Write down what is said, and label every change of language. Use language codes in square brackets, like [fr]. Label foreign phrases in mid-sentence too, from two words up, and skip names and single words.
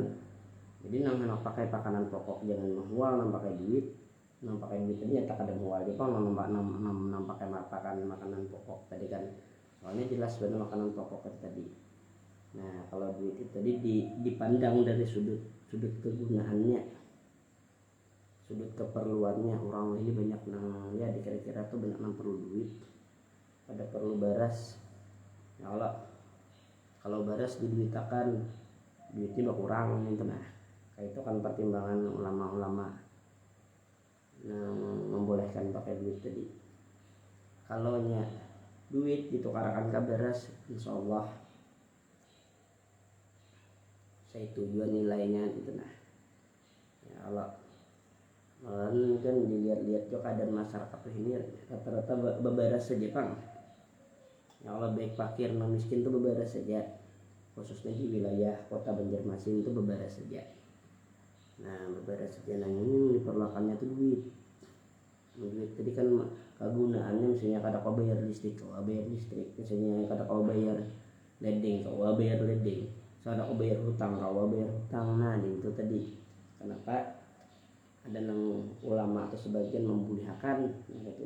[bjn] Jadi nah pakai makanan pokok jangan mahal, nah pakai duit pakai duit tadi nyata kada mual di pang pakai makanan pokok tadi kan, soalnya jelas benar makanan pokok tadi. Nah kalau duit itu tadi dipandang dari sudut kegunaannya, sudut keperluannya. Orang ini banyak nang ya dikira-kira tuh banyak nang perlu duit, ada perlu baras. Ya kalau baras diduitakan duitnya berkurang gitu. Nah kayak itu kan pertimbangan ulama-ulama yang membolehkan pakai duit tadi. Kalau nya duit ditukarkan ke beras, [ar] insya Allah [bjn] saya tujuan nilainya gitu. Nah ya Allah kan dilihat-lihat juga keadaan masyarakat ini rata-rata bebaras saja Pang. Ya Allah baik fakir non miskin tuh bebaras saja, khususnya di wilayah kota Banjarmasin itu bebaras saja. Nah bebaras saja, nah ini diperlukannya tuh duit tadi kan kegunaannya misalnya kada kau bayar listrik, misalnya kada kau bayar ledeng, kau bayar ledeng, kada kau bayar hutang, nah itu tadi kenapa ada nang ulama atau sebagian membolehkan gitu.